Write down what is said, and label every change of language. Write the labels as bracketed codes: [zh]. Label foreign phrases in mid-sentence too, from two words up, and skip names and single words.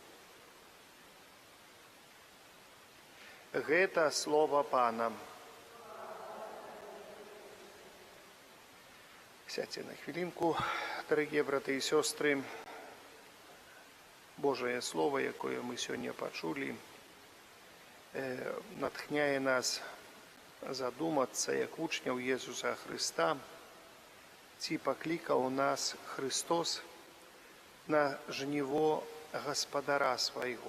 [be] Гэта слова Пана. [uk] Сядьте на хвилинку, [ru] дорогие браты и сестры. Божие Слово, [be] якое мы сёння пачулі, натхняе нас задумацца, як вучняў Езуса Хрыста, ці паклікаў нас Христос на жніво гаспадара свайго.